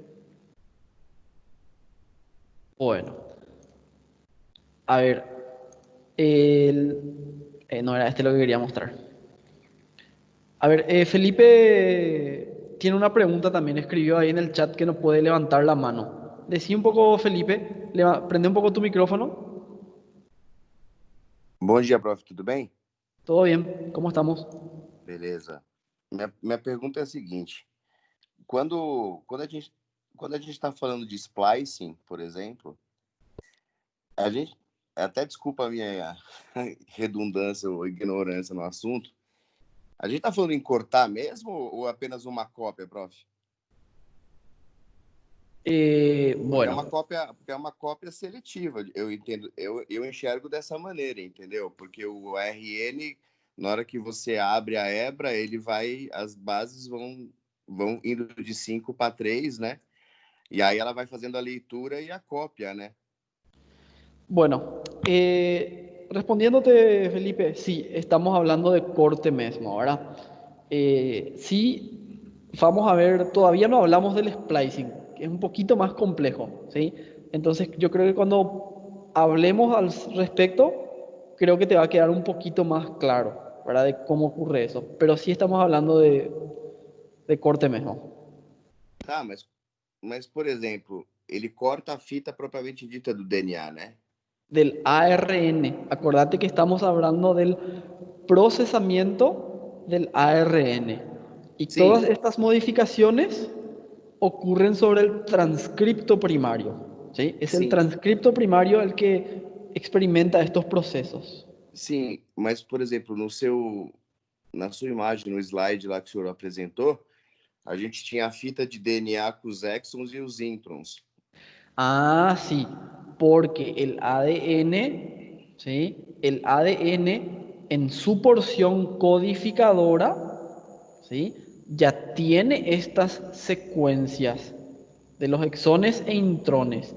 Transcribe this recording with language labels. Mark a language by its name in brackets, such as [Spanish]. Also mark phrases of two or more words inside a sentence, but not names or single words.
[Spanish] Bueno, a ver, no era este lo que quería mostrar. A ver, Felipe tiene una pregunta también, escribió ahí en el chat que no puede levantar la mano. Decí un poco, Felipe, prende un poco tu micrófono. [Portuguese] Bom dia, prof. Tudo bem? [Spanish] ¿Todo bien? ¿Cómo estamos? [Portuguese] Beleza. Minha pergunta é a seguinte. Quando a gente está falando de splicing, por exemplo, a gente, até desculpa a minha redundância ou ignorância no assunto, a gente está falando em cortar mesmo ou apenas uma cópia, prof? Porque [Spanish] Bueno, [Portuguese] é uma cópia seletiva, eu entendo, eu enxergo dessa maneira, entendeu? Porque o RN, na hora que você abre a hebra, as bases vão indo de 5 para 3, né? E aí ela vai fazendo a leitura e a cópia, né? [Spanish] bueno, respondiéndote, Felipe, sí, estamos hablando de corte mismo, ¿verdad? Sí, vamos a ver, todavía no hablamos del splicing, que es un poquito más complejo, ¿sí? Entonces, yo creo que cuando hablemos al respecto, creo que te va a quedar un poquito más claro, ¿verdad? De cómo ocurre eso. Pero sí estamos hablando de corte mismo. [Portuguese] Tá, mas Mas, por exemplo, ele corta a fita propriamente dita do DNA, né? [Spanish] Del ARN. Acordate que estamos hablando del procesamiento del ARN. Y todas [Portuguese] Sim, [Spanish] estas modificaciones ocurren sobre el transcripto primario. ¿Sí? Es el [Portuguese] sim, [Spanish] transcripto primario el que experimenta estos procesos. [Portuguese] sim. Mas, por exemplo, na sua imagem, no slide lá que o senhor apresentou, a gente tinha a fita de DNA com os exons e os introns. [Spanish] Ah, sí, porque el ADN, ¿sí? El ADN en su porción codificadora, ¿sí? Ya tiene estas secuencias de los exones e intrones.